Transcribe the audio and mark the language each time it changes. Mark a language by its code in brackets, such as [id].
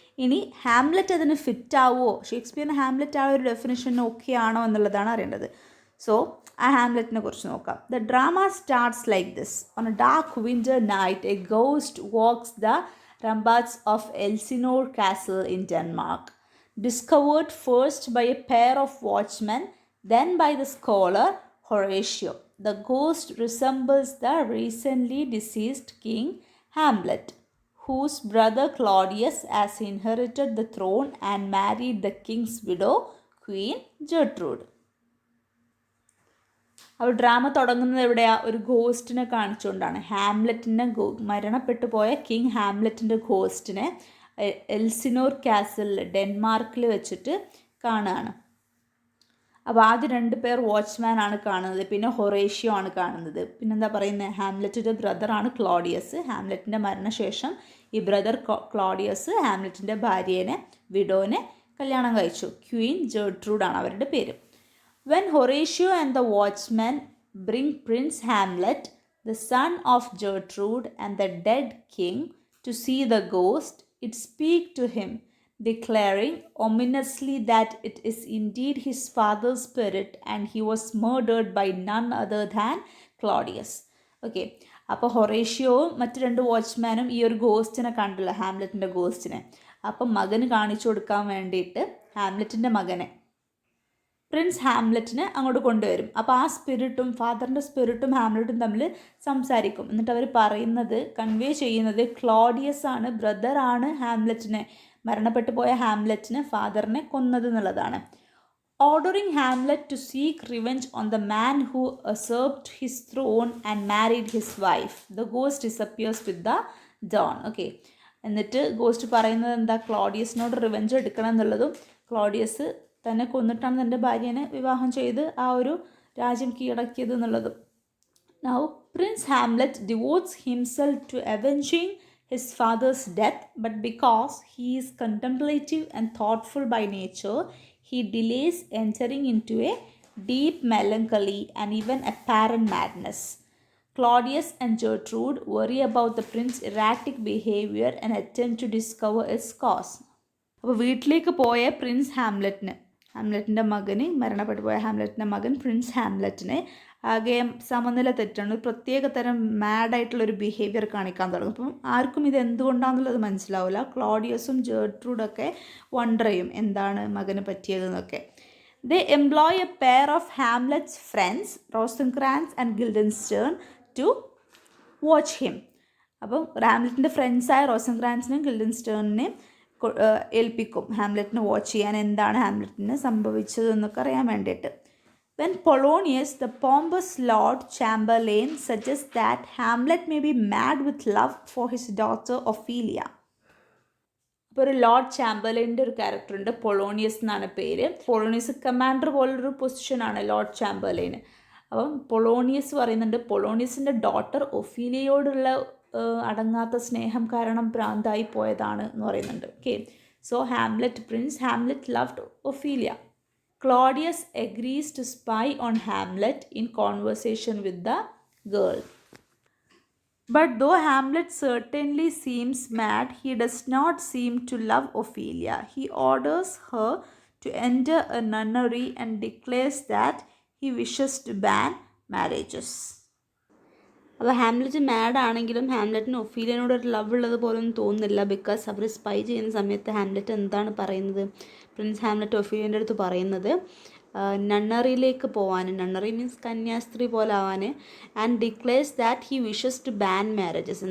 [ml] ഇനി ഹാംലെറ്റ് അതിന് ഫിറ്റ് ആവുമോ, ഷേക്സ്പിയറിന് ഹാംലെറ്റ് ആ ഒരു ഡെഫിനിഷൻ ഓക്കെ ആണോ എന്നുള്ളതാണ് അറിയേണ്ടത്. [en] so [ml] ആ ഹാംലെറ്റിനെ കുറിച്ച് നോക്കാം. [en] The drama starts like this. On a dark winter night a ghost walks the ramparts of Elsinore Castle in Denmark. Discovered first by a pair of watchmen, then by the scholar Horatio. The ghost resembles the recently deceased king Hamlet, whose brother Claudius has inherited the throne and married the king's widow, Queen Gertrude. [ml] അപ്പോൾ drama തുടങ്ങുന്നത് എവിടെയാണ്? ഒരു ഗോസ്റ്റിനെ കാണിച്ചുകൊണ്ടാണ്. ഹാംലെറ്റിനെ, മരണപ്പെട്ടു പോയ king ഹാംലെറ്റിൻ്റെ ഗോസ്റ്റിനെ എൽസിനോർ കാസിലിൽ ഡെൻമാർക്കിൽ വെച്ചിട്ട് കാണുകയാണ്. അപ്പോൾ ആദ്യം 2 പേർ വാച്ച്മാൻ ആണ് കാണുന്നത്, പിന്നെ ഹൊറേഷ്യോ ആണ് കാണുന്നത്. പിന്നെന്താ പറയുന്നത്? ഹാംലെറ്റിൻ്റെ ബ്രദറാണ് ക്ലോഡിയസ്. ഹാംലെറ്റിൻ്റെ മരണശേഷം ഈ ബ്രദർ ക്ലോഡിയസ് ഹാംലെറ്റിൻ്റെ ഭാര്യേനെ, വിഡോനെ കല്യാണം കഴിച്ചു. ക്വീൻ ജെർട്രൂഡാണ് അവരുടെ പേര്. [en] When Horatio and the watchmen bring Prince Hamlet, the son of Gertrude and the dead king, to see the ghost, it speaks to him, declaring ominously that it is indeed his father's spirit and he was murdered by none other than Claudius. [ml] Okay, അപ്പോൾ ഹൊറേഷ്യോവും മറ്റ് 2 വാച്ച്മാനും ഈ ഒരു ഗോസ്റ്റിനെ കണ്ടില്ല, ഹാംലെറ്റിൻ്റെ ഗോസ്റ്റിനെ. അപ്പം മകന് കാണിച്ചു കൊടുക്കാൻ വേണ്ടിയിട്ട് ഹാംലെറ്റിൻ്റെ മകനെ പ്രിൻസ് ഹാംലെറ്റിനെ അങ്ങോട്ട് കൊണ്ടുവരും. അപ്പോൾ ആ സ്പിരിറ്റും ഫാദറിൻ്റെ സ്പിരിറ്റും ഹാംലെറ്റും തമ്മിൽ സംസാരിക്കും. എന്നിട്ട് അവർ പറയുന്നത്, കൺവേ ചെയ്യുന്നത് ക്ലോഡിയസ് ആണ്, ബ്രദറാണ് ഹാംലെറ്റിനെ, മരണപ്പെട്ടു പോയ ഹാംലെറ്റിനെ ഫാദറിനെ കൊന്നത് എന്നുള്ളതാണ്. [en] Ordering Hamlet to seek revenge on the man who usurped his throne and married his wife. The ghost disappears with the dawn. [ml] Okay, എന്നിട്ട് ഗോസ്റ്റ് പറയുന്നത് എന്താ, ക്ലോഡിയസിനോട് റിവെഞ്ച് എടുക്കണം എന്നുള്ളതും ക്ലോഡിയസ് തന്നെ കൊന്നിട്ടാണ് തൻ്റെ ഭാര്യനെ വിവാഹം ചെയ്ത് ആ ഒരു രാജ്യം കീഴടക്കിയത് എന്നുള്ളതും. [en] Now prince Hamlet devotes himself to avenging his father's death, but because he is contemplative and thoughtful by nature, he delays entering into a deep melancholy and even apparent madness. Claudius and Gertrude worry about the prince's erratic behavior and attempt to discover its cause. [ml] അപ്പോൾ വീട്ടിലേക്ക് പോയ Prince ഹാംലെറ്റിൻ്റെ മകന്, മരണപ്പെട്ടു പോയ ഹാംലെറ്റിൻ്റെ മകൻ Prince ഹാംലെറ്റിനെ ആകെ സമനില തെറ്റാണ്, ഒരു പ്രത്യേക തരം മാഡായിട്ടുള്ളൊരു ബിഹേവിയർ കാണിക്കാൻ തുടങ്ങും. അപ്പം ആർക്കും ഇത് എന്തുകൊണ്ടാണെന്നുള്ളത് മനസ്സിലാവില്ല. ക്ലോഡിയസും ജെർട്രൂഡൊക്കെ വണ്ടർ ചെയ്യും എന്താണ് മകന് പറ്റിയതെന്നൊക്കെ. [en] They employ a pair of Hamlet's friends, Rosencrantz and Guildenstern, to watch him. [ml] അപ്പം ഹാംലെറ്റിൻ്റെ ഫ്രണ്ട്സായ റോസൻക്രാൻസിനെയും ഗിൽഡൻസ്റ്റേണിനെയും ഏൽപ്പിക്കും ഹാംലെറ്റിനെ വാച്ച് ചെയ്യാൻ, എന്താണ് ഹാംലെറ്റിന് സംഭവിച്ചതെന്നൊക്കെ അറിയാൻ വേണ്ടിയിട്ട്. [en] When Polonius, the pompous Lord Chamberlain, suggests that Hamlet may be mad with love for his daughter Ophelia. [ml] ഇപ്പോൾ ഒരു Lord ചാമ്പർലൈൻ്റെ ഒരു ക്യാരക്ടറുണ്ട്, Polonius എന്നാണ് പേര്. പൊളോണിയസ് കമാൻഡർ പോലൊരു പൊസിഷനാണ് ലോർഡ് ചാമ്പർലൈന്. അപ്പം പൊളോണിയസ് പറയുന്നുണ്ട്, പൊളോണിയസിൻ്റെ ഡോട്ടർ ഒഫീലിയയോടുള്ള അടങ്ങാത്ത സ്നേഹം കാരണം ഭ്രാന്തായി പോയതാണ് എന്ന് പറയുന്നുണ്ട്. [en] Okay, so prince Hamlet loved Ophelia. Claudius agrees to spy on Hamlet in conversation with the girl. But though Hamlet certainly seems mad, he does not seem to love Ophelia. He orders her to enter a nunnery and declares that he wishes to ban marriages. [ml] അപ്പോൾ Hamlet mad ആണെങ്കിലും ഹാംലെറ്റിന് ഒഫീലിയനോട് ഒരു love ഉള്ളത് പോലൊന്നും തോന്നുന്നില്ല. Because our spy ചെയ്യുന്ന സമയത്ത് Hamlet എന്താണ് പറയുന്നത്, പ്രിൻസ് ഹാംലെറ്റ് ഒഫീലിയൻ്റെ അടുത്ത് പറയുന്നത് നണ്ണറിയിലേക്ക് പോവാൻ, നണ്ണറി മീൻസ് കന്യാസ്ത്രീ പോലെ ആവാൻ, [en] And declares that he wishes to ban marriages.